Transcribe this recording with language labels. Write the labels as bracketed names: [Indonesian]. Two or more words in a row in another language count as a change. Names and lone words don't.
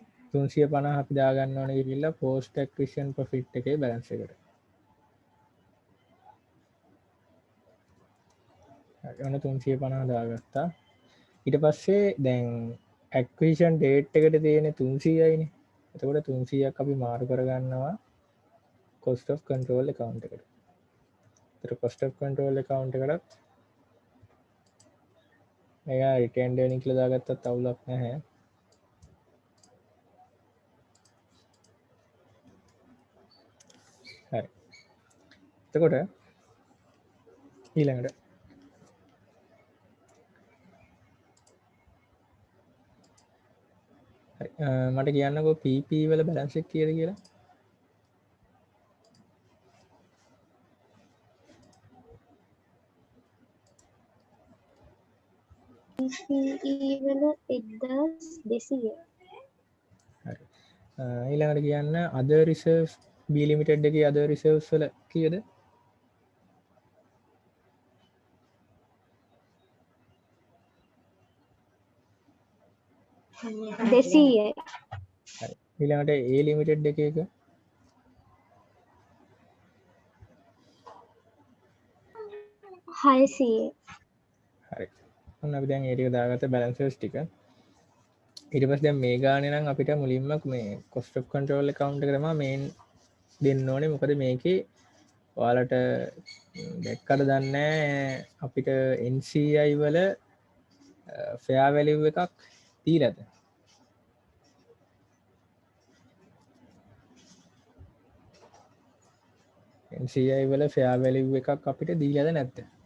[Sinhala] 350 අපි දාගන්න ඕනේ ගිහිල්ලා [English] post acquisition profit [Sinhala] එකේ balance එකට හරි ඔන්න 350 දාගත්තා ඊට පස්සේ දැන් [English] acquisition date [Sinhala] එකට තියෙන 300යිනේ එතකොට 300ක් අපි මාරු කරගන්නවා [English] cost of control account [Sinhala] එකට ඒතර [English] cost of control account [Sinhala] එකටත් මේක [English] return earning [Sinhala] කියලා දාගත්තත් අවුලක් නැහැ හරි එතකොට ඊළඟට හරි මට කියන්නකෝ PP වල balance එක කීයද කියලා PPE වල 1200. හරි ඊළඟට කියන්න [English] other reserves [Sinhala] B limited එකේ [English] other reserves [Sinhala] වල කීයද 200යි. හරි ඊළඟට A limited එකේ එක 600යි. හරි ඔන්න අපි දැන් ඒ ටික දාගත්ත balances ටික ඊට පස්සේ දැන් මේ ගානේ නම් අපිට මුලින්ම මේ [English] cost of control account [Sinhala] එක තමයි main දෙන්න ඕනේ මොකද මේකේ ඔයාලට දැක්කද දන්නේ අපිට NCI වල [English] fair value [Sinhala] එකක් දීලාද NCI වල [English] fair value [Sinhala] එකක් අපිට දීලාද නැද්ද